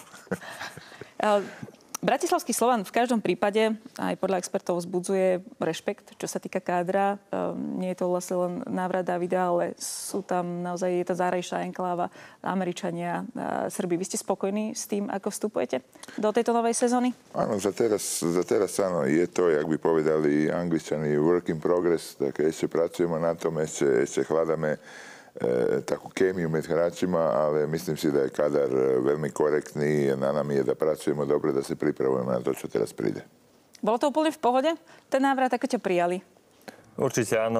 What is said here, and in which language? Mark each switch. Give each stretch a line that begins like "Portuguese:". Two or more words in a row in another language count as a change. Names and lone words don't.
Slovak: Bratislavský Slovan v každom prípade aj podľa expertov vzbudzuje rešpekt, čo sa týka kádra. Nie je to vlastne len návrat Davida, ale sú tam naozaj, je to zárejšia enkláva, Američania, Srbi. Vy ste spokojní s tým, ako vstupujete do tejto novej sezóny? Áno, za teraz áno. Je to, jak by povedali Angličani,
English: work in progress,
Slovak: tak ešte pracujeme na tom, ešte hľadáme takú kémiu medzi hráčima, ale myslím si, že je kadar veľmi korektný. Na nami je, da pracujeme dobre, da sa pripravujeme na to, čo teraz príde. Bolo to úplne v pohode? Ten návrat, ako ťa prijali? Určite áno.